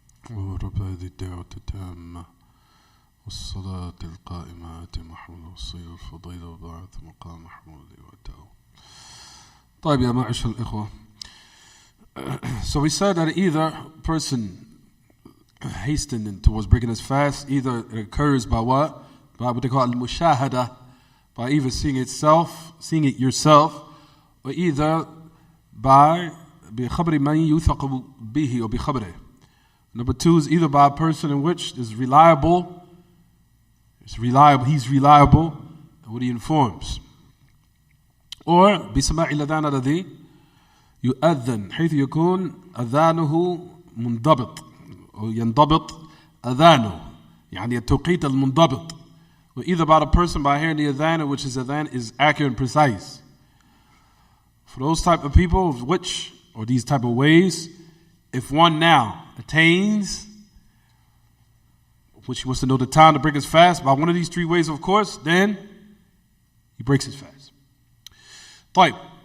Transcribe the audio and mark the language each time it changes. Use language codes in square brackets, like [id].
[ar] ورب هذه الدعوة التامة والصلاة القائمة آت محمود والصير الفضيلة وبعث مقام محمود وتاه. طيب يا معاشر الإخوة. [en] So we said that either person hastening towards breaking his fast, either it occurs by what? By what they call al-mushahada, by either seeing it yourself, or either by [ar] بخبر من يوثق به [en] or بخبره. Number two is either by a person in which is reliable, he's reliable in what he informs. [ar] Or بسماع الأذان الذي يؤذن حيث يكون أذانه منضبط أو ينضبط أذانه يعني التوقيت المنضبط. [en] Or either by the person by hearing the adhan, which is adhan is accurate and precise. For those type of people, or these type of ways, if one now attains, which he wants to know the time to break his fast, by one of these three ways, of course, then he breaks his fast. Right.